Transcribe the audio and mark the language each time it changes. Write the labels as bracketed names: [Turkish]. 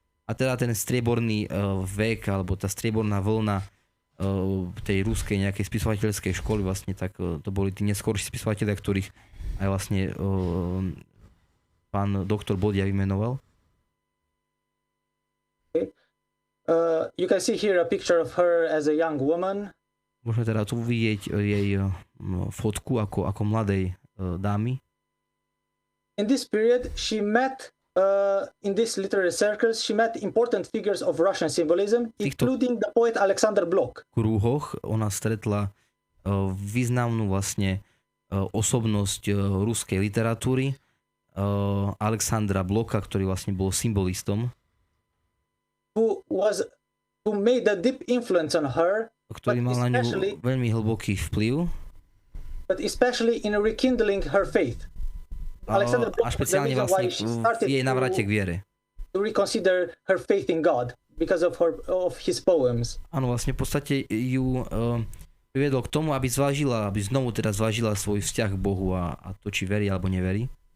[Slovak] A teda ten strieborný vek, alebo tá strieborná vlna tej ruskej nejakej spisovateľskej školy vlastne, tak to boli tí neskorší spisovatelia, ktorých aj vlastne pán doktor Bodea vymenoval. [English] Okay. You can see here a picture of her as a young woman. [Slovak] Môžeme teda tu vidieť jej fotku ako mladej dámy. [English] In this period she met in these literary circles, she met important figures of Russian symbolism, including the poet Alexander Blok. [Slovak] V kruhoch ona stretla významnú vlastne osobnosť ruskej literatúry, Alexandra Bloka, ktorý vlastne bol symbolistom. [English] Who made a deep influence on her, [Slovak] ktorý mal na ňu veľmi hlboký vplyv. [English] But especially in rekindling her faith. [Slovak] A špeciálne vlastne v jej navrate k viere. [English] To reconsider her faith in God because of his poems. [Slovak] Áno, vlastne v podstate ju priviedlo k tomu, aby znovu zvážila svoj vzťah k Bohu a to, či verí alebo neverí.